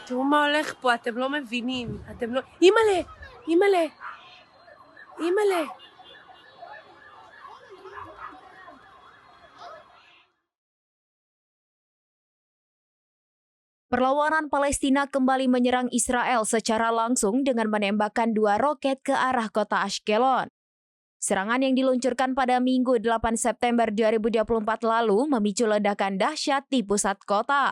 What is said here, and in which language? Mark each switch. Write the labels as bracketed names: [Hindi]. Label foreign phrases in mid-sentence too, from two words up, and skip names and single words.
[Hebrew] מה הולך פה, אתם לא מבינים. אתם לא... אימא'לה, אימא'לה, אימא'לה. [Indonesian] Perlawanan Palestina kembali menyerang Israel secara langsung dengan menembakkan 2 roket ke arah kota Ashkelon. Serangan yang diluncurkan pada Minggu 8 September 2024 lalu memicu ledakan dahsyat di pusat kota.